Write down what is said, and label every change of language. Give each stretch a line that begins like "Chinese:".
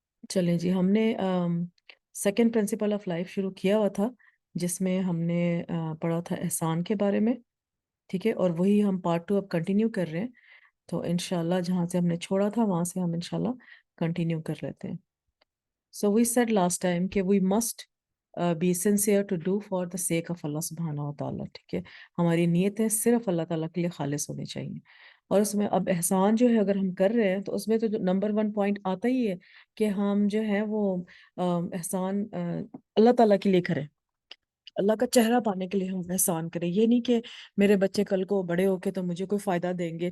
Hindi: चलें जी, हमने second principle of life शुरू किया हुआ था, जिसमें हमने पढ़ा था एहसान के बारे में, ठीक है? और वही हम पार्ट 2 अब कंटिन्यू कर रहे हैं। तो इंशाल्लाह जहाँ से हमने छोड़ा था वहाँ से हम इंशाल्लाह कंटिन्यू कर लेते हैं।
English: So we said last time
Hindi: कि
English: we must be sincere to do for the sake of Allah
Hindi: सुब्हानहू व तआला, ठीक है? हमारी नीयतें सिर्फ अल्लाह ताला के लिए खालिस होनी चाहिए। और उसमें अब एहसान जो है अगर हम कर रहे हैं तो उसमें तो जो नंबर 1 पॉइंट आता ही है कि हम जो है वो एहसान अल्लाह ताला के लिए करें। अल्लाह का चेहरा पाने के लिए हम एहसान करें। ये नहीं कि मेरे बच्चे कल को बड़े होके तो मुझे कोई फ़ायदा देंगे।